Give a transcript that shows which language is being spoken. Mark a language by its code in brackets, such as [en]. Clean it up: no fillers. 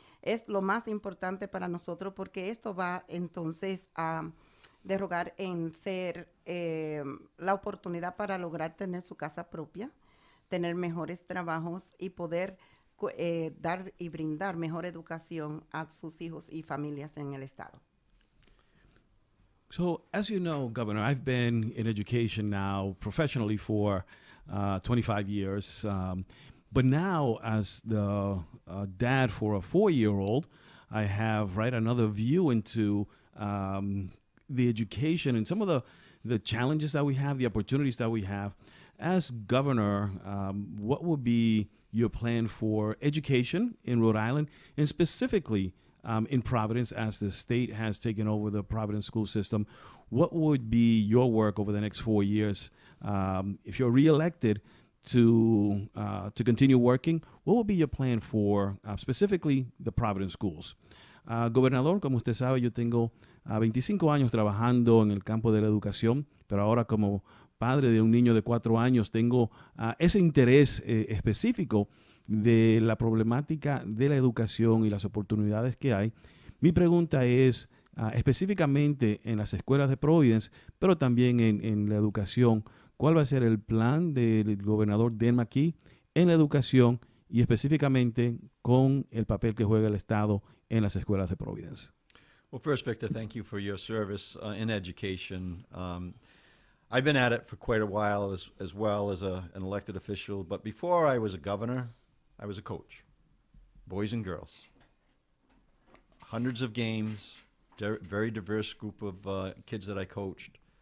[es] Es lo más importante para nosotros porque esto va entonces a derogar en ser la oportunidad para lograr tener su casa propia, tener mejores trabajos y poder dar y brindar mejor educación a sus hijos y familias en el estado. [en] So, as you know, Governor, I've been in education now professionally for 25 years. But now, as the dad for a 4-year-old, I have another view into the education and some of the challenges that we have, the opportunities that we have. As governor, what would be your plan for education in Rhode Island, and specifically in Providence, as the state has taken over the Providence school system? What would be your work over the next 4 years? If you're reelected to continue working, what would be your plan for specifically the Providence schools? [es] Gobernador, como usted sabe, yo tengo 25 años trabajando en el campo de la educación, pero ahora como padre de un niño de 4 años tengo ese interés específico de la problemática de la educación y las oportunidades que hay. Mi pregunta es específicamente en las escuelas de Providence, pero también en la educación, ¿cuál va a ser el plan del gobernador De Rhode en la educación y específicamente con el papel que juega el Estado en las escuelas de Providence? [en] Well, first, Victor, thank you for your service in education. I've been at it for quite a while as well as an elected official, but before I was a governor, I was a coach, boys and girls. Hundreds of games, very diverse group of kids that I coached.